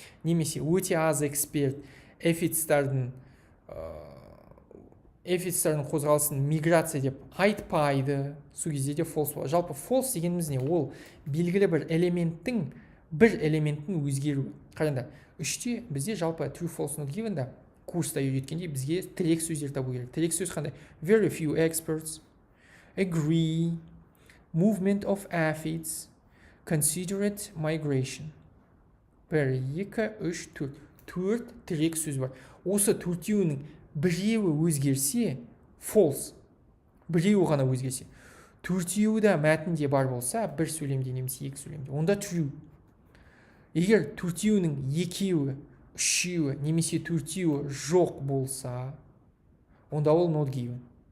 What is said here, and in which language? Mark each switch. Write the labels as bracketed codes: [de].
[kk] Немесе өте аз эксперт эфидстардың қозғалысын миграция деп айтпайды. Сол кезде де false болады. Жалпы false дегеніміз не? Ол белгілі бір элементтің өзгеруі. Қараңдар, үште бізде жалпы true false not given да курста үйреткенде бізге тірек сөздер табу керек. Тірек сөз қандай? [en] Very few experts agree, movement of aphids, considerate migration. [kk] 1, 2, 3, 4 тірек сөз бар. Осы төртеуінің біреуі өзгерсе false, біреуі ғана өзгерсе, төртеуі де мәтінде бар болса, бір сөйлемде немесе екі сөйлемде, онда true. Егер төртеуінің екеуі, үшеуі немесе төртеуі жоқ болса, онда ол not given.